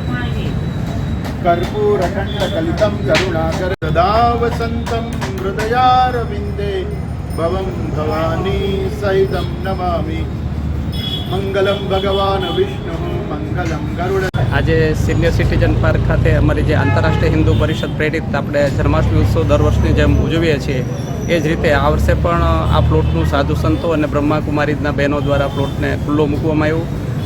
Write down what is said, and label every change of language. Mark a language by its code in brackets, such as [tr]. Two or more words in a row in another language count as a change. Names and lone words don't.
[sa] कर्पूरखण्डकलितं करुणाकर सदा वसन्तं हृदयारविन्दे भवं भवानी सहितं नमामि। मंगलम भगवान विष्णु मंगलम गरुड। [gu] આજે સિનિયર સિટીઝન પાર્ક ખાતે અમારી જે આંતરરાષ્ટ્રીય હિન્દુ પરિષદ પ્રેરિત આપણે જન્માષ્ટમી ઉત્સવ દર વર્ષની જેમ ઉજવીએ છીએ એ જ રીતે આ વર્ષે પણ આ પ્લોટનું સાધુ સંતો અને બ્રહ્માકુમારીના બહેનો દ્વારા પ્લોટને ખુલ્લો મૂકવામાં આવ્યો।